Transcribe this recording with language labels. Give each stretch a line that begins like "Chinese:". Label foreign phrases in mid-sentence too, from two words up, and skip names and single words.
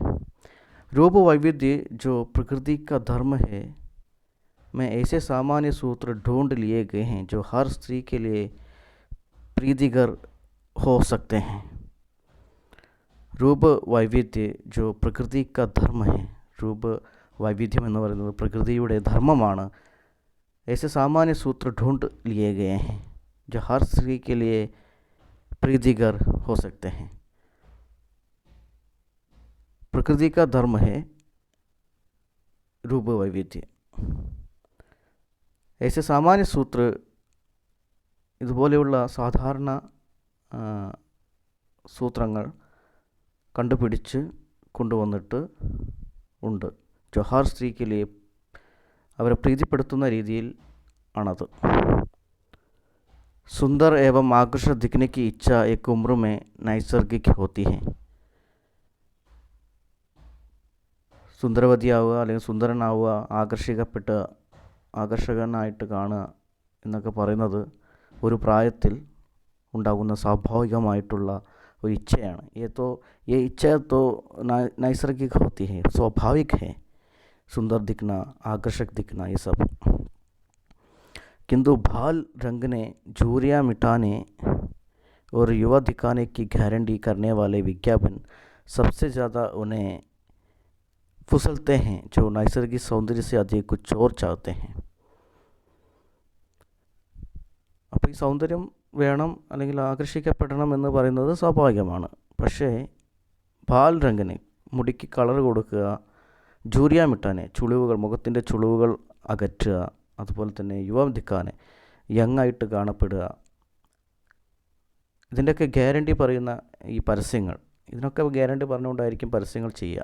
Hindi: रूप वैविध्य जो प्रकृति का धर्म है में ऐसे सामान्य सूत्र ढूंढ लिए गए हैं जो हर स्त्री के लिए प्रीतिकर हो सकते हैं. रूप वैविध्य जो प्रकृति का धर्म है, रूप वैविध्यम
Malayalam: എന്ന് പറയുന്നത് പ്രകൃതിയുടെ ധർമ്മമാണ്.
Hindi: ऐसे सामान्य सूत्र ढूंढ लिए गए हैं जो हर स्त्री के लिए प्रीतिकर हो सकते हैं. प्रकृति का धर्म है रूप वैविध्य. ऐसे सामान्य सूत्र
Malayalam: ഇതുപോലെയുള്ള സാധാരണ സൂത്രങ്ങൾ കണ്ടുപിടിച്ച് കൊണ്ടുവന്നിട്ട് ഉണ്ട്. ജോഹാർ സ്ത്രീക്ക് അവരെ പ്രീതിപ്പെടുത്തുന്ന രീതിയിൽ ആണത്.
Hindi: सुंदर एवं आकर्षक दिखने की इच्छा एक उम्र में नैसर्गिक होती है.
Malayalam: സുന്ദരവതിയാവുക അല്ലെങ്കിൽ സുന്ദരനാവുക, ആകർഷിക്കപ്പെട്ട് ആകർഷകനായിട്ട് കാണുക എന്നൊക്കെ പറയുന്നത് ഒരു പ്രായത്തിൽ ഉണ്ടാകുന്ന സ്വാഭാവികമായിട്ടുള്ള ഒരു ഇച്ഛയാണ്.
Hindi: ये इच्छा तो नैसर्गिक होती है, स्वाभाविक है, सुंदर दिखना, आकर्षक दिखना, ये सब। किंतु बाल रंगने, झुर्रियाँ मिटाने और युवा दिखाने की गारंटी करने वाले विज्ञापन सबसे ज़्यादा उन्हें फुसलते हैं, जो नैसर्गिक सौंदर्य से अधिक कुछ और चाहते हैं.
Malayalam: അപ്പോൾ ഈ സൗന്ദര്യം വേണം അല്ലെങ്കിൽ ആകർഷിക്കപ്പെടണം എന്ന് പറയുന്നത് സ്വാഭാവികമാണ്. പക്ഷേ
Hindi: बाल रंगने,
Malayalam: മുടിക്ക് കളർ കൊടുക്കുക,
Hindi: झुर्रियाँ मिटाने,
Malayalam: ചുളിവുകൾ, മുഖത്തിൻ്റെ ചുളിവുകൾ അകറ്റുക, അതുപോലെ തന്നെ
Hindi: युवा दिखाने,
Malayalam: യങ്ങായിട്ട് കാണപ്പെടുക, ഇതിൻ്റെയൊക്കെ ഗ്യാരണ്ടി പറയുന്ന ഈ പരസ്യങ്ങൾ, ഇതിനൊക്കെ ഗ്യാരണ്ടി പറഞ്ഞുകൊണ്ടായിരിക്കും പരസ്യങ്ങൾ ചെയ്യുക.